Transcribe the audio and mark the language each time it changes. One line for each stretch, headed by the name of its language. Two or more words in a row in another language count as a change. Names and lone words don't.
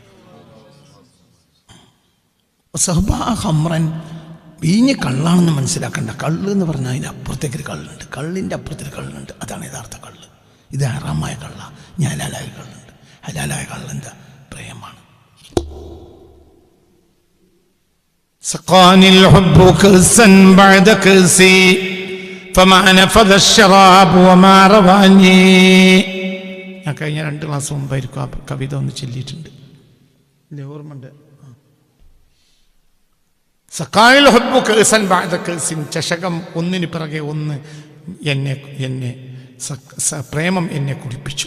Arabic: صهباء خمرا,
Malayalam: വീഞ്ഞ് കള്ളാണെന്ന് മനസ്സിലാക്കണ്ട. കള്ള് എന്ന് പറഞ്ഞാൽ അതിൻ്റെ അപ്പുറത്തേക്കൊരു കള്ളുണ്ട്, കള്ളിൻ്റെ അപ്പുറത്തൊരു കള്ളുണ്ട്, അതാണ് യഥാർത്ഥ കള്ള്. ഇത് ഹറാമായ കള്ള, ഞാൻ ഹലാലായ കള്ളുണ്ട്. ഹലാലായ കള്ളെന്താ? പ്രേമാണ്.
Arabic: سقاني الحب كأسا بعد كأسي فما نفذ الشراب وما رواني.
Malayalam: ഞാൻ കഴിഞ്ഞ 2 ക്ലാസ് മുമ്പായിരിക്കും ആ കവിത ഒന്ന് ചൊല്ലിയിട്ടുണ്ട്, ഓർമ്മയുണ്ട്.
Arabic: سقاني الحب كأسا بعد كأس,
Malayalam: ചഷകം ഒന്നിന് പിറകെ ഒന്ന് എന്നെ പ്രേമം എന്നെ കുടിപ്പിച്ചു.